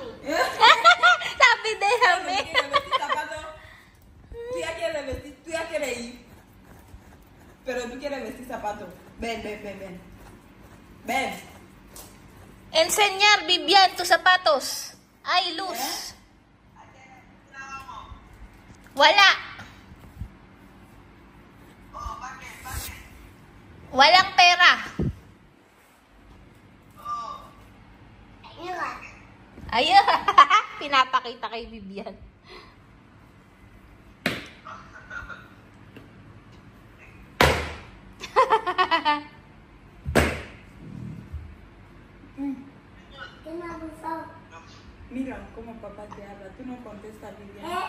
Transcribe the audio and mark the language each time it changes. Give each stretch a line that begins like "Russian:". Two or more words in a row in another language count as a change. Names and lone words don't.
Filipino: Sabi,
Spanish: déjame. Tú ya quieres ir. Pero tú quieres vestir zapatos. Ven. Enseñar, Vivian, tus zapatos. Ay, luz.
Filipino: Wala. Walang pera. Ayun. Pinapakita kay Vivian.
Spanish: Mira cómo papá te habla. Tú no contestas, Vivian.